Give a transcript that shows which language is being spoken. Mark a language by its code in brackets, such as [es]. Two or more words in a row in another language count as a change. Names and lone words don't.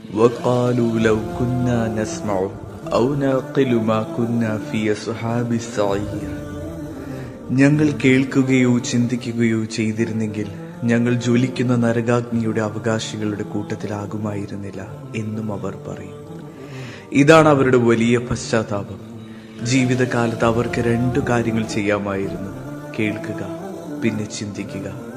[ar] وقالوا لو كنا نسمع أو نعقل ما كنا في أصحاب السعير. [ml] ഞങ്ങൾ കേൾക്കുകയോ ചിന്തിക്കുകയോ ചെയ്തിരുന്നെങ്കിൽ ഞങ്ങൾ ജ്വലിക്കുന്ന നരകാഗ്നിയുടെ അവകാശികളുടെ കൂട്ടത്തിലാകുമായിരുന്നില്ല എന്നും അവർ പറയും. ഇതാണ് അവരുടെ വലിയ പശ്ചാത്താപം. ജീവിതകാലത്ത് അവർക്ക് 2 കാര്യങ്ങൾ ചെയ്യാമായിരുന്നു: കേൾക്കുക, പിന്നെ ചിന്തിക്കുക.